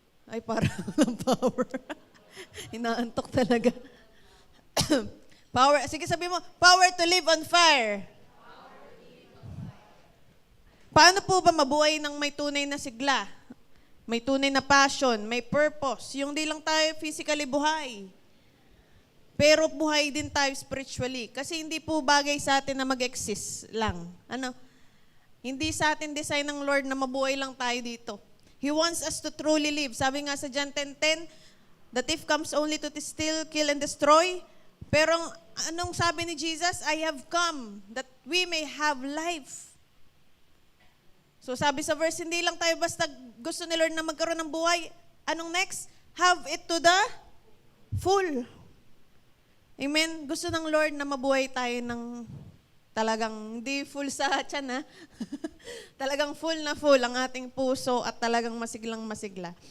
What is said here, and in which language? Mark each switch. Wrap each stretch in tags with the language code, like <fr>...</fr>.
<tl>Ay, parang walang power. Inaantok talaga. Power. Sige, sabi mo,</tl> <en>power to live on fire.</en> <tl>Paano po ba mabuhay ng may tunay na sigla? May tunay na passion, may purpose. Yung di lang tayo physically buhay. Pero buhay din tayo spiritually. Kasi hindi po bagay sa atin na mag-exist lang. Hindi sa atin design ng Lord na mabuhay lang tayo dito.</tl> <en>He wants us to truly live.</en> <tl>Sabi nga sa</tl> <en>John 10:10, the thief comes only to steal, kill, and destroy.</en> <tl>Pero anong sabi ni Jesus?</tl> <en>I have come that we may have life.</en> <tl>So sabi sa verse, hindi lang tayo basta gusto ni Lord na magkaroon ng buhay. Anong next?</tl> <en>Have it to the full. Amen?</en> <tl>Gusto ng Lord na mabuhay tayo ng talagang hindi full sa tiyan, talagang full na full ang ating puso at talagang masiglang masigla.</tl>